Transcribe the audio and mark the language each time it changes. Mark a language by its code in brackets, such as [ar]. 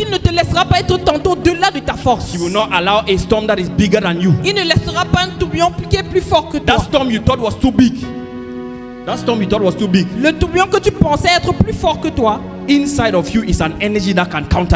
[fr] qu'il ne te laissera pas être tenté au-delà de ta force. [en] He will not allow a storm that is bigger than you. [fr] Il ne laissera pas un tourbillon qui est plus fort que toi. [en] That storm you thought was too big. That storm you thought was too big. [fr] Le tourbillon que tu pensais être plus fort que toi, [en] Inside of you is an energy that can counter